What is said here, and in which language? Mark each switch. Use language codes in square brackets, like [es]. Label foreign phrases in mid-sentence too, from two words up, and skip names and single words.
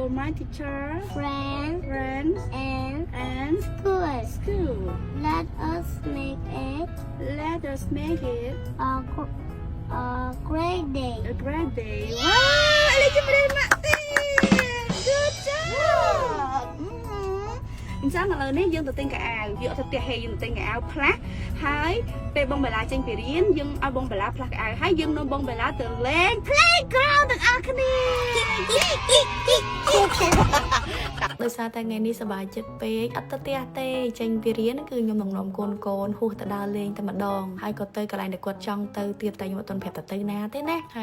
[en] friends, and school. Let us make it a great day. A great day. Wow, good job. [km] អញ្ចឹងឥឡូវនេះយើងទៅទិញកៅអៅយកទៅផ្ទះហេយើងទៅទិញកៅអៅផ្លាស់ហើយពេលបងបេឡាចេញពីរៀនយើងឲ្យបងបេឡាផ្លាស់កៅអៅហើយយើងនាំបងបេឡាទៅលេង playground ទាំងអស់គ្នា ដោយសារតែថ្ងៃនេះសប្បាយចិត្តពេកអត់ទៅផ្ទះទេចេញពីរៀនគឺខ្ញុំនាំកូនហួសទៅដើរលេងតែម្ដងហើយក៏ទៅកន្លែងដែលគាត់ចង់ទៅទៀតតែខ្ញុំអត់ទាន់ប្រាប់ទៅណាទេណាហើយ